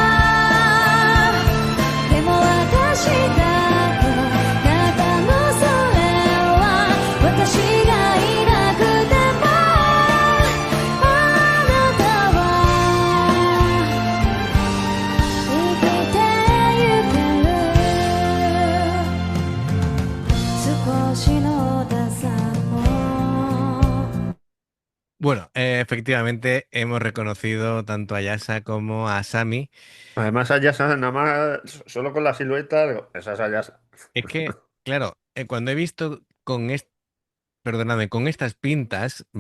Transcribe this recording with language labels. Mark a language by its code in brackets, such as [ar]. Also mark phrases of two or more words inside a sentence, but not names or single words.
[ja] でも私だけの中のそれは私がいなくてもあなたは生きてゆける少しのダサも [es] Bueno, efectivamente hemos reconocido tanto a Yasa como a Sami. Además, Ayasa, nada más, solo con la silueta, digo, esa es Ayasa. Es que, claro, cuando he visto perdóname, con estas pintas, ¿vale?